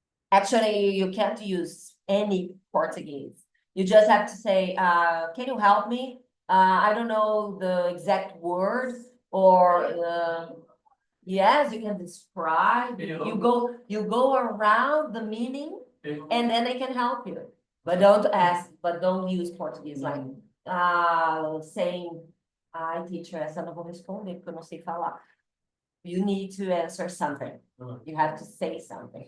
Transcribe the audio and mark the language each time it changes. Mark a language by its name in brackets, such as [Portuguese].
[English] Actually, you can't use any Portuguese. You just have to say, can you help me? I don't know the exact word or yes, you can describe. You go around the meaning and then they can help you. But don't use Portuguese like saying, [Portuguese] ai, teacher, essa eu não vou responder porque eu não sei falar. [English] You need to answer something. You have to say something.